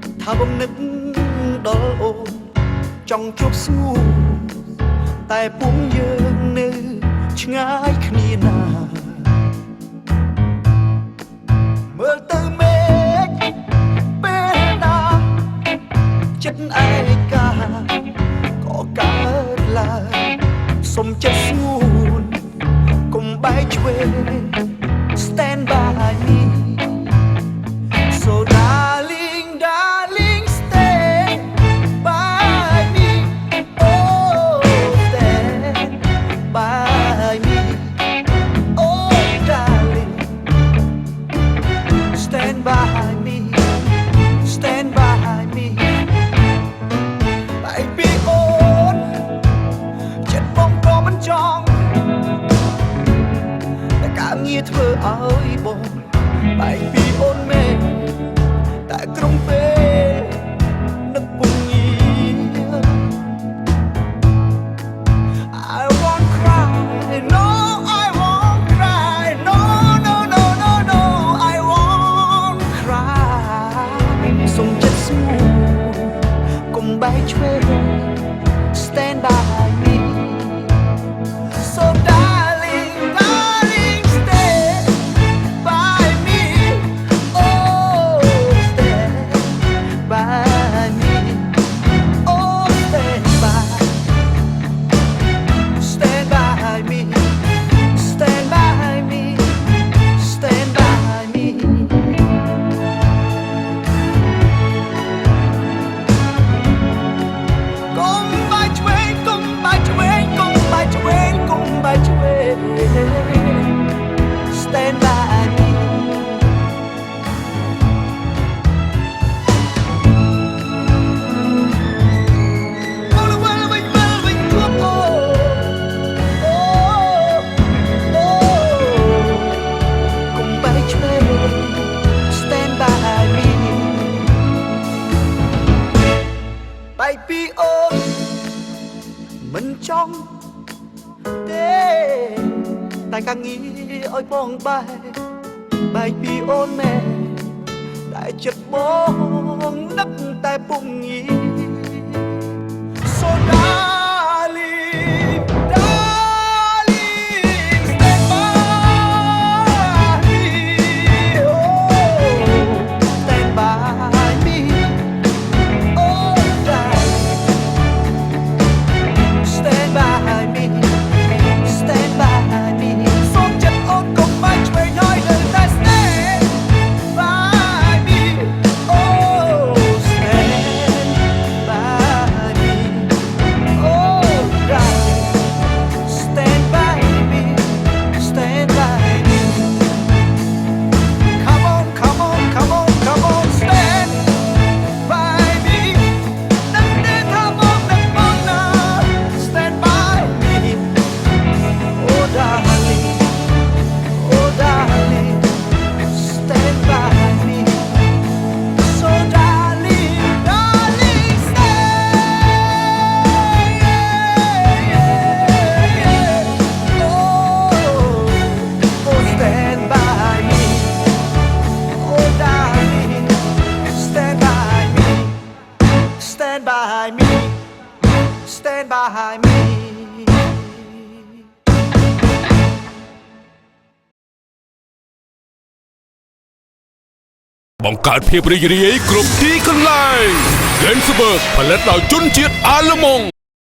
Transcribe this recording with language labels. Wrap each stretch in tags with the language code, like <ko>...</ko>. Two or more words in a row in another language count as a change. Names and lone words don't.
<km>បំនឹកដល់អូនចង់ជួបស្នូតែពួកយើងនៅឆ្ងាយគ្នាណាមើលទៅមេឃពេលណាចិត្តឯកាក៏កើតឡើងសុំចិត្តស្ងួនកុំបែកឆ្វេង</km> <en>Stand by me So darling darling stand by me Oh stand by me Oh darling Stand by me Stand by me</en> <km>បែកពីអូនចិត្តបងក៏មិនចង់តែការងារធ្វើឲ្យបងបែកពីអូនមែនតែក្រុងពេលនឹកពុំងា</km> <en>I won't cry no I won't cry no no no no no I won't cry</en> <km>សុំចិត្តស្ងួនកុំបែក</km> <en>ឆ្វេង Stand by me So darling darling stand by me Oh stand by me Oh stand by Stand by me Stand by me Stand by me</en> <km>កុំបែកឆ្វេងកុំបែកឆ្វេងកុំបែកឆ្វេងកុំបែកឆ្វេង</km> <en>Stand by me All the way we come oh oh oh</en> <km>កុំបែកឆ្វេង</km> <en>Stand by me</en> <km>បែកពីអូនមិនចង់ទេតែការងារឲ្យបងបែកពីអូនមែនតែចិត្តបងនឹកតែពុំងា</km> <en>So darling darling stand by me oh stand by me oh darling Stand by me Stand by me</en> <km>សូមចិត្តអូនកុំបែកឆ្វេងឲ្យនៅតែ</km> <en>Stand by me Oh stand by me Oh darling Stand by me Stand by me Come on come on come on come on Stand by me</en> <km>នឹកទេថាមកនឹកមកណា</km> <en>Stand by me Oh darling Oh darling Stand by me So darling darling stand Oh oh stand by me Oh darling Stand by me Stand by me Stand by me</en> <km>បង្កើតភាពរីករាយគ្រប់ទីកន្លែង Lensberg ផលិតដោយជនជាតិអាល្លឺម៉ង់</km>